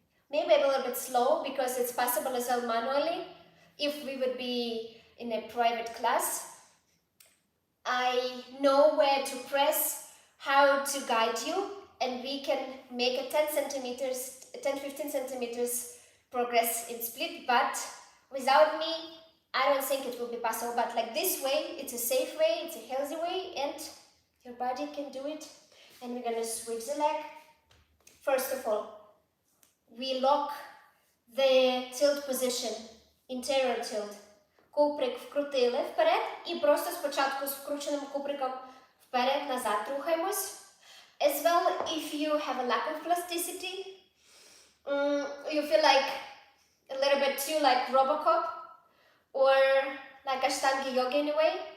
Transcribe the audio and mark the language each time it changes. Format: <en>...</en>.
<en>Maybe a little bit slow, because it's possible as well manually. If we would be in a private class, I know where to press, how to guide you, and we can make a 10-15 centimeters progress in split, but without me, I don't think it will be possible. But like this way, it's a safe way, it's a healthy way, and your body can do it. And we're gonna switch the leg. First of all, we lock the tilt position, interior tilt.</en> <uk>Куприк вкрутили вперед і просто спочатку з вкрученим куприком вперед-назад рухаємось.</uk> <en>As well, if you have a lack of plasticity, you feel like a little bit too like Robocop or like Ashtanga yoga in a way.</en>